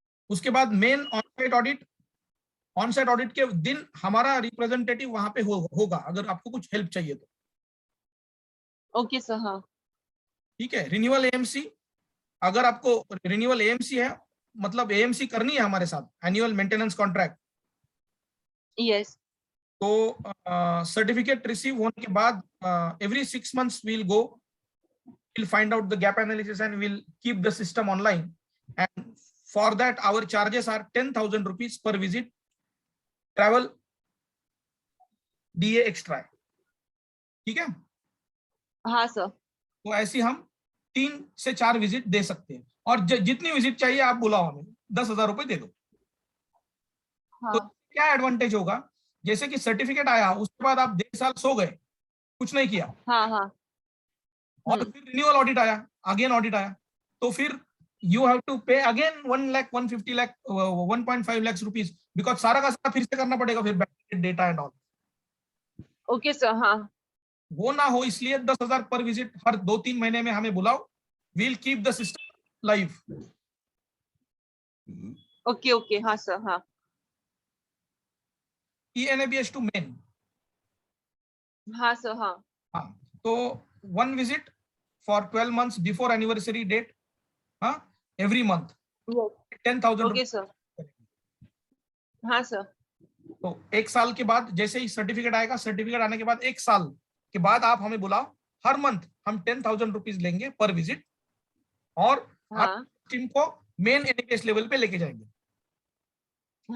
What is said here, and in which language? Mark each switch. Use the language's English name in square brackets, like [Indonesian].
[Hindi] उसके बाद main onsite audit, onsite audit के दिन हमारा रिप्रेजेंटेटिव वहां पे होगा अगर आपको कुछ हेल्प चाहिए तो। ओके सर, हाँ। ठीक है, रिन्यूअल एएमसी, अगर आपको रिन्यूअल एएमसी है, मतलब एएमसी करनी है हमारे साथ, एनुअल मेंटेनेंस कॉन्ट्रैक्ट, [English] Yes. [Hindi] तो सर्टिफिकेट रिसीव होने के बाद [English] Every 6 months we'll go, we'll find out the gap analysis and we'll keep the system online, and for that our charges are 10,000 rupees per visit, travel DA extra है। [Hindi] ठीक है, हाँ sir. तो ऐसी हम 3 से 4 विजिट दे सकते हैं, और जितनी विजिट चाहिए आप बुलाओ, हमें 10,000 रुपए दे दो। हाँ। तो क्या एडवांटेज होगा, जैसे कि सर्टिफिकेट आया उसके बाद आप 1.5 साल सो गए, कुछ नहीं किया, हाँ हाँ। और फिर रिन्यूअल ऑडिट आया, अगेन ऑडिट आया, तो फिर [English] you have to pay again [Hindi] 1 lakh 150 lakh 1.5 lakh rupees, because सारा का सारा फिर से करना पड़ेगा, फिर data and all. Okay sir, हाँ। वो ना हो इसलिए 10,000 पर विजिट हर 2-3 महीने में हमें बुलाओ, [English] We'll keep the system live. [Hindi] Okay okay, हाँ सर, हाँ। ENABH to main, हाँ सर, हाँ। [English] हाँ, तो 1 visit for 12 months before anniversary date, हाँ, every month 10,000 [Hindi] ओके सर। हाँ सर। तो 1 साल के बाद जैसे ही सर्टिफिकेट आएगा, सर्टिफिकेट आने के बाद 1 साल के बाद आप हमें बुलाओ, हर मंथ हम 10,000 रुपीज लेंगे पर विजिट, और हाँ। टीम को मेन एनएबीएच लेवल पे लेके जाएंगे।